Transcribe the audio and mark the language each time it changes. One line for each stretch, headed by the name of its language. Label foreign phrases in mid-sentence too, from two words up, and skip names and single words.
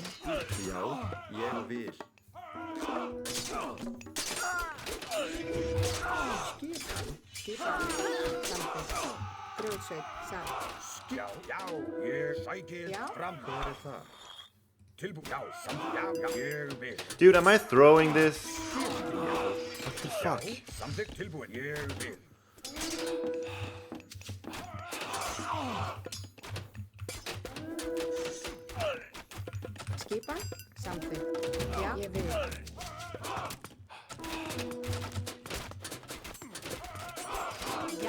Icelandic: Já. Ég vil. Skipan. Samþykkt. Grjótsveit. Satt. Já. Já. Ég sækið Já. fram. Hver er þar? Tilbúin. Já. Samþykkt. Já. Já. Ég vil.
English: Dude, am I throwing this? What the fuck?
Icelandic: Samþykkt. Tilbúin. Ég vil. Skipan? Samþykkt. Já. Ég vil. Já.